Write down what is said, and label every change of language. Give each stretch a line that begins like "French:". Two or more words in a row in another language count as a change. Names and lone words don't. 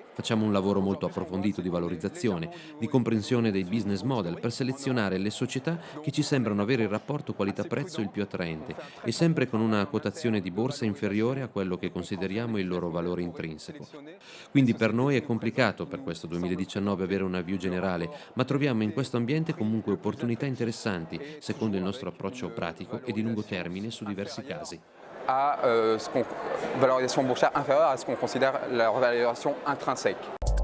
Italian: Facciamo un lavoro molto approfondito di valorizzazione, di comprensione dei business model per selezionare le società che ci sembrano avere il rapporto qualità-prezzo il più attraente e sempre con una quotazione di borsa inferiore a quello che consideriamo il loro valore intrinseco. Quindi per noi è complicato per questo 2019 avere una view generale, ma troviamo in questo ambiente comunque opportunità interessanti, secondo il nostro approccio pratico e di lungo termine su diversi casi.
French: à valorisation boursière inférieure à ce qu'on considère la valorisation intrinsèque.